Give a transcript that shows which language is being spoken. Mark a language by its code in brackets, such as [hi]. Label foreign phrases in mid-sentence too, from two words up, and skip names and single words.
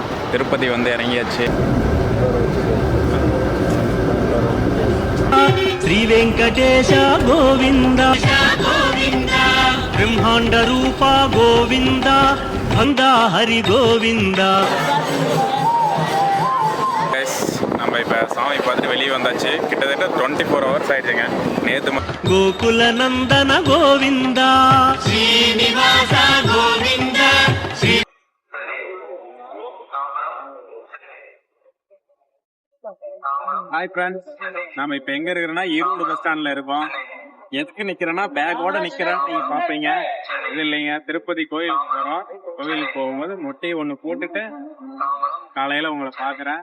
[ta] திருப்பதி வந்து இறங்கியாச்சு. [te] శ్రీ వెంకటేశ గోవింద గోవింద బ్రహ్మాండ రూప గోవింద భంగా హరి గోవింద. [ta] நம்ம இப்போ சாமி பார்த்துட்டு வெளியே வந்தாச்சு. கிட்டத்தட்ட 24 hours ஆயிடுச்சுங்க. நேற்று [te] గోకుల నందన గోవింద శ్రీనివాస గోవింద. [en] hi friends, [ta] நம்ம இப்போ எங்கே இருக்கிறோன்னா ஈரோடு [en] bus stand [ta] இருக்கோம். எதுக்கு நிற்கிறேன்னா பேக்கோட நிற்கிறேன்னு நீங்கள் பார்ப்பீங்க. இது இல்லைங்க, திருப்பதி கோயிலுக்கு போகிறோம். கோயிலுக்கு போகும்போது மொட்டையை ஒன்று போட்டுட்டு காலையில் உங்களை பார்க்குறேன்.